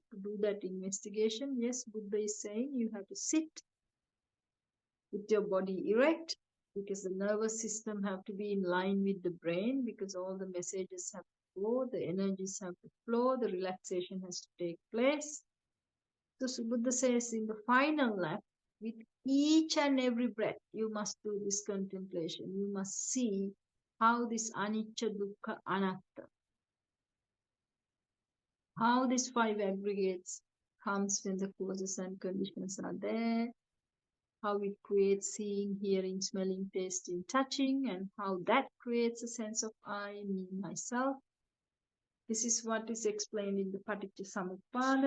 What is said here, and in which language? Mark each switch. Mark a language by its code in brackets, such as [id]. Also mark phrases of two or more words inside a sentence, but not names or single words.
[en] To do that investigation, yes, Buddha is saying you have to sit with your body erect, because the nervous system have to be in line with the brain, because all the messages have to flow, the energies have to flow, the relaxation has to take place. So Buddha says in the final lap, with each and every breath, you must do this contemplation. You must see how this [pi] anicca, dukkha, anatta, [en] how these five aggregates comes when the causes and conditions are there, how it creates seeing, hearing, smelling, tasting, touching, and how that creates a sense of I, me, myself. This is what is explained in the Paticca Samuppada.